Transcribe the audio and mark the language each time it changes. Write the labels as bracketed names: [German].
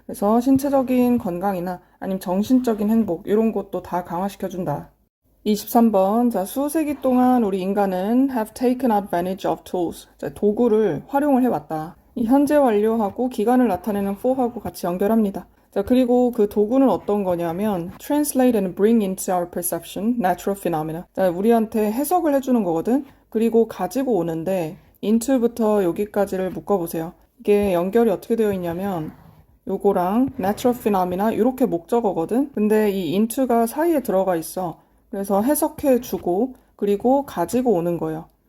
[Korean] 그래서 신체적인 건강이나 아니면 정신적인 행복 이런 것도 다 강화시켜 준다. 23번. 자, 수세기 동안 우리 인간은 [English] have taken advantage of tools. [Korean] 자, 도구를 활용을 해왔다. 이 현재 완료하고 기간을 나타내는 for하고 같이 연결합니다. 자, 그리고 그 도구는 어떤 거냐면 [English] translate and bring into our perception natural phenomena. [Korean] 자, 우리한테 해석을 해주는 거거든. 그리고 가지고 오는데 into부터 여기까지를 묶어보세요. 이게 연결이 어떻게 되어 있냐면 요거랑 [English] natural phenomena [Korean] 이렇게 목적어거든. 근데 이 into가 사이에 들어가 있어. 그래서 해석해주고 그리고 가지고 오는 거예요.